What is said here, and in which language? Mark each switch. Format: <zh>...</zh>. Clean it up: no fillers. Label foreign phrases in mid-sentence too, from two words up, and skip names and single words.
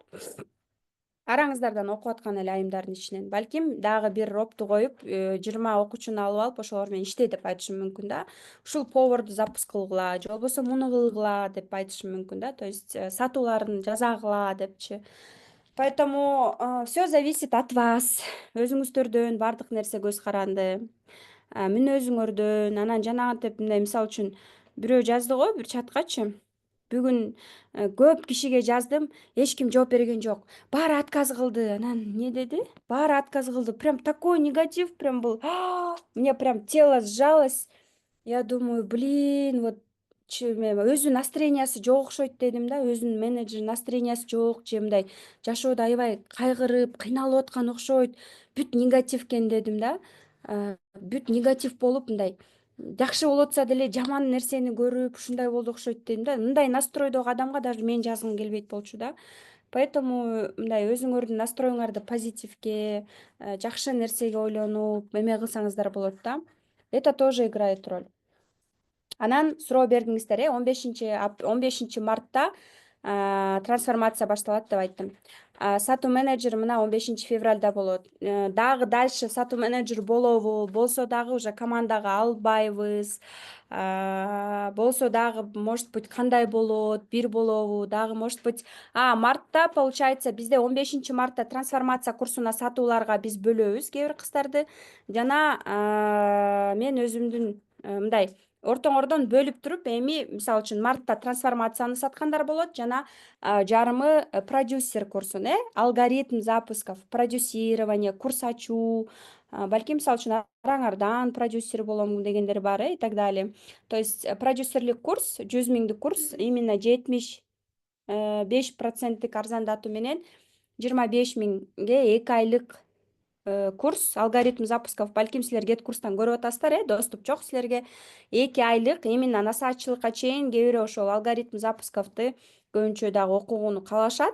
<ky>Араңыздардан окуп аткан эле айымдардын ичинен. Балким дагы бир ропту коюп, 20 окуучуну алып алып ошолор менен иште деп айтышым мүмкүн да. Ушул поварду запуск кылгыла, же болбосо муну кылгыла деп айтышым мүмкүн да.</ky> <ru>То есть</ru> <ky>сатууларын жасагыла депчи.</ky> <ru>Поэтому все зависит от вас.</ru> <ky>Өзүңүздөрдөн бардык нерсе көз каранды. Мүнөзүңөрдөн, анан жанагынтип мындай мисалы үчүн бирөө жазды го бир чаткачы. Бүгүн көп кишиге жаздым, эч ким жооп берген жок. Баары отказ кылды. Анан эмне деди? Баары отказ кылды.</ky> <ru>Прям такой негатив прям был. Мне прям тело сжалось. Я думаю, блин, вот</ru> <ky>өзүнүн настроениясы жок окшойт дедим да. Өзүнүн менеджер настроениясы жок, же мындай жашоодо аябай кайгырып, кыйналып аткан окшойт. Бүт негатив экен дедим да. Бүт негатив болуп мындай жакшы болуп атса деле жаман нерсени көрүп ушундай болду окшойт дедим да. Мындай настройдогу адамга даже мен жазгым келбейт болчу да. Поэтому мындай өзүңөрдүн настроюңарды позитивге, жакшы нерсеге ойлонуп эме кылсаңыздар болот да.</ky> <ru>Это тоже играет роль.</ru> <ky>Анан суроо бердиңиздер, 15 мартта трансформация башталат деп айттым. Сатуу менеджер мына 15 февралда болот. Дагы дальше сатуу менеджер болобу, болсо дагы уже командага албайбыз. Болсо дагы</ky> <ru>может быть</ru> <ky>кандай болот, бир болобу, дагы</ky> <ru>может быть</ru> <ky>мартта получается бизде 15 мартта трансформация курсуна сатууларга биз бөлөбүз кээ бир кыздарды. Жана мен өзүмдүн мындай ортоңордон бөлүп туруп, эми мисалы үчүн мартта трансформацияны саткандар болот, жана жарымы продюсер курсун,</ky> <ru>алгоритм запусков,</ru> <ky>продюсирование, курс ачуу, балким мисалы үчүн араңардан продюсер болом дегендер бар,</ky> <ru>и так далее. То есть</ru> <ky>продюсерлик курс, 100 миңдик курс, именно 75% арзандатуу менен 25 миңге 2 айлык курс</ky> <ru>алгоритм запусков.</ru> <ky>Балким силер кет курстан көрүп атасыздар, доступ жок силерге. 2 айлык именно насаатчылыкка чейин кээ бирөө ошол</ky> <ru>алгоритм запусковду</ru> <ky>көбүнчө дагы окугуну каалашат.</ky>